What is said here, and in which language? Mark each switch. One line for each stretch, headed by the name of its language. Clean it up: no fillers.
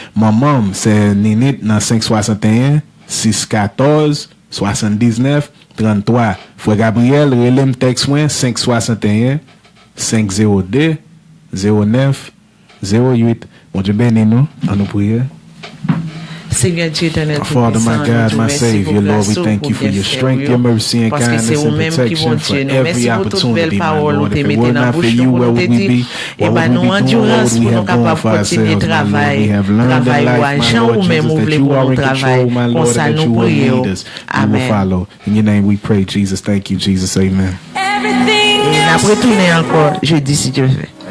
French: Maman c'est Ninit dans 561 614 79 33. Frère Gabriel relais texte 561 502 09 08. Bon Dieu bénis nous en nous prier. Seigneur Dieu éternel,
English: Father, my God, my Savior, Lord, we thank you for your strength, your mercy, and kindness and protection for every opportunity, my Lord. If it were not for you, where would we be? What would we be doing? What would we have done for ourselves, my Lord? We have learned in life, my Lord Jesus, that you are in control, my Lord, that you will lead us. We will follow. In your name we pray, Jesus. Thank you, Jesus. Amen.
French: Et après tourner encore, jeudi si Dieu veut.